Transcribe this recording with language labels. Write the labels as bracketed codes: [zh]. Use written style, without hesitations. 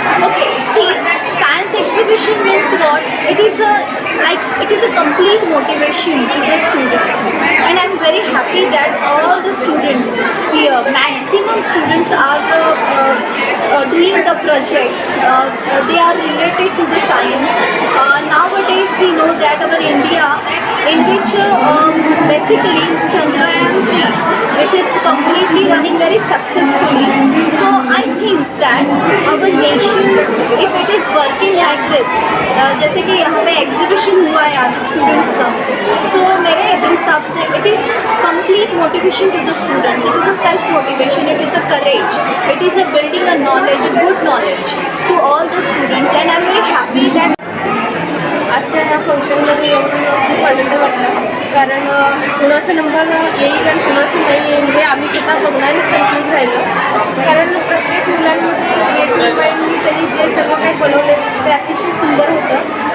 [en] Okay, see, science exhibition means what? It is a complete motivation to the students, and I'm very happy that all the students here, maximum students are doing the projects. They are related to the science. Nowadays we know that our India, in which basically Chandrayaan-3, which is completely running very successfully. So I think that our nation, if it is working like this, [hi] जैसे कि यहाँ पे exhibition हुआ है आज students का, सो मेरे हिसाब से [en] It is complete motivation to the students. It is a self motivation, it is a courage, it is a building a knowledge, a good knowledge to all the students. And I am very happy that [mr] आजच्या ह्या फंक्शनमध्ये येऊन खूप आनंद वाटला. कारण कुणाचा number येईल आणि कुणाचं नाही येईल हे आम्ही स्वतः बघणारीच कन्फ्यूज राहिलो. कारण प्रत्येक मुलांमध्ये क्रिएटिव्ह माइंडनी त्यांनी जे सर्व काही बनवले ते अतिशय सुंदर होतं.